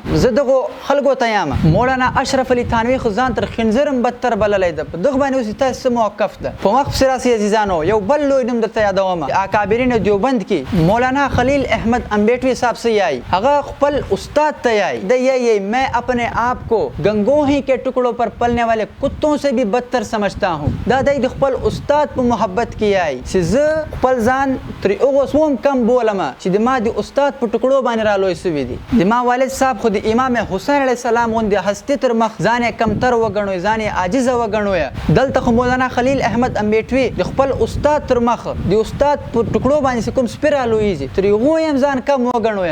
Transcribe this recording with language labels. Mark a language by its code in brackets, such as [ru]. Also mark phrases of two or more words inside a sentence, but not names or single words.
[ps] زه دغو خلکو ته یم مولانا اشرف علی تھانوی خو ځان تر خنزیرم بدتر بللی ده. په دغه باندې اوس تاسو څه موقف ده؟ په مخ پسې راسئ عزیزانو. یو بل لوی نوم درته یادوم، اکابرین دیوبند کې مولانا خلیل احمد امبیټوي صاحب څه یایي؟ هغه خپل استاد ته یایي، د یایي [ur] میں اپنے آپ کو گنگوں ہی کے ٹکڑوں پر پلنے والے کتوں سے بھی بدتر سمجھتا ہوں. [ps] دا د خپل استاد په محبت کې یایي چې زه خپل ځان تر هغو سوم کم بولم چې د ما د استاد په ټکړو باندې رالوی سوي دي. د ما والد صاحب خو د امام حسین علیه السلام غوندې هستې تر مخ ځان یې کمتر وګڼوي، ځان یې عاجزه وګڼوي. دلته خو مولانا خلیل احمد امبیټوي د خپل استاد تر مخ د استاد په ټکړو باندې کوم سپي رالویږي، تر هغو یې ځان کم وګڼوي.